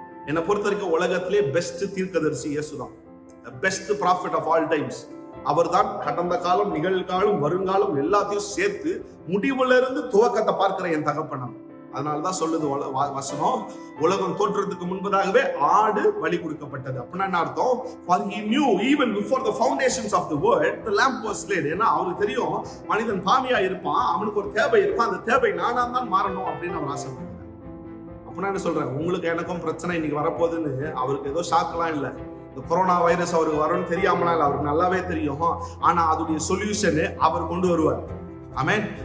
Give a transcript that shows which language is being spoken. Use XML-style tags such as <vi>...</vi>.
<ta>என்னை பொறுத்த வரைக்கும் உலகத்திலே பெஸ்ட் தீர்க்கதரிசி இயேசுதான்.</ta> <en>Best prophet of all times.</en> <ta>அவர் தான் கடந்த காலம், நிகழ்காலம், வருங்காலம் எல்லாத்தையும் சேர்த்து முடிவுல இருந்து துவக்கத்தை பார்க்கிற என் தகப்பனம். அதனாலதான் சொல்லுது வசனம், உலகம் தோற்றத்துக்கு முன்பதாகவே ஆடு பலி கொடுக்கப்பட்டது. அப்படின்னா என்ன அர்த்தம்?</ta> <en>For he knew even before the foundations of the world the lamb was slain.</en> <ta>ஏன்னா அவருக்கு தெரியும் மனிதன் பாவியா இருப்பான், அவனுக்கு ஒரு தேவை இருப்பான், அந்த தேவை நானா தான் மாறணும் அப்படின்னு அவர் ஆசைப்படுறார். அப்படின்னா என்ன சொல்றேன், உங்களுக்கு எனக்கும் பிரச்சனை இன்னைக்கு வரப்போகுதுன்னு அவருக்கு ஏதோ ஷாக்கெல்லாம் இல்லை. இந்த கொரோனா வைரஸ் அவருக்கு வரும்னு தெரியாமலாம் இல்லை, அவருக்கு நல்லாவே தெரியும். ஆனா அதோடைய சொல்யூஷன் அவர் கொண்டு வருவார். ஆமென்.</ta>